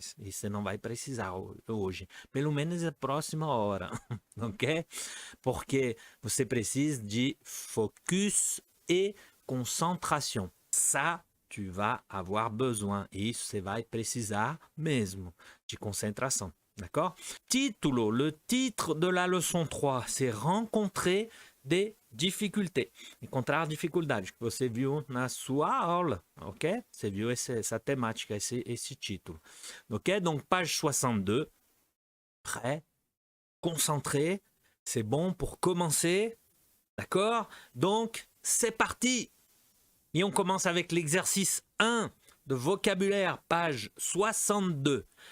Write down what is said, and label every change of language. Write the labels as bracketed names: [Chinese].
[Portuguese] E você não vai precisar hoje. Pelo menos a próxima hora. Ok? Porque você precisa de focus e concentration. [French] Ça, tu vas avoir besoin. [Portuguese] Isso você vai precisar mesmo de concentração. [French] D'accord? Título. Le titre de la leçon 3, c'est rencontrer des difficultés. [Portuguese] Encontrar dificuldades, que você viu na sua aula, ok? Você viu essa temática, esse título. [French] Ok? Donc, page 62. Prêt? Concentré. C'est bon pour commencer. D'accord? Donc, c'est parti! Et on commence avec l'exercice 1 de vocabulaire, page 62.